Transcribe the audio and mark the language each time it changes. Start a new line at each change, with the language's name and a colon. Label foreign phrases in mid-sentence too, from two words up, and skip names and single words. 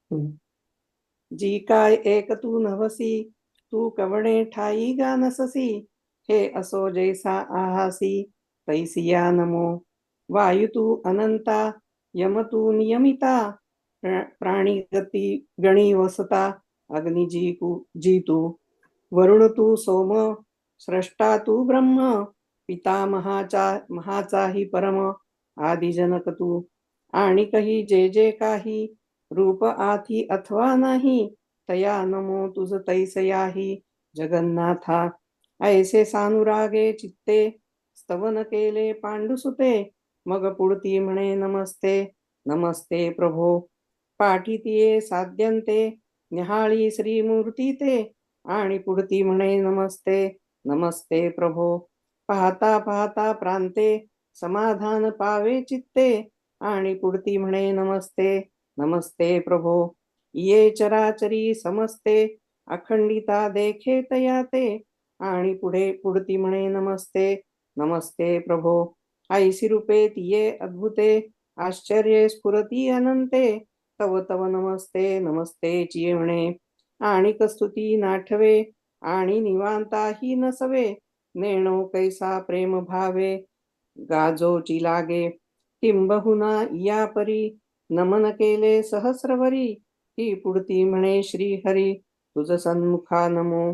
Marathi: जी काय एक तू नवसी, तू कवणे ठाई गा नससी, हे असो जैसा आहासी तैसिया नमो. वायू तू अनंता, यम तू नियमिता, प्राणी गती गणी वसता, अग्नि जी तू, वरुण तू सोम, स्रष्टा तू ब्रह्म, पिता महाचाही परम, आदिजनक तू. आणि काही जे जे काही रूप आथी अथवा नाही, तया नमो तुझ तैसयाही जगन्नाथा. ऐसे सानुरागे चित्ते स्तवन केले पांडुसुते, मग पुढती म्हणे नमस्ते नमस्ते प्रभो. पाठीतिये साध्यंते निहाळी श्रीमूर्ती ते, आणि पुढती म्हणे नमस्ते नमस्ते प्रभो. पाहता पाहता प्रांते समाधान पावे चित्ते, आणि पुढती म्हणे नमस्ते नमस्ते प्रभो. ये चराचरी समस्ते अखंडिता देखे तया ते, आणि पुढती म्हणे नमस्ते नमस्ते प्रभो. ऐसी रूपे तिये अद्भुते आश्चर्ये स्फुरती अनंते, तव तव नमस्ते नमस्ते चिये म्हणे. आणि कस्तुती नाठवे आणि निवांताही नसवे, नेणो कैसा प्रेम भावे गाजोची लागे. किंबहुना या परी नमन केले सहस्रवरी, ही पुढती म्हणे श्रीहरी तुझ सन्मुखा नमो.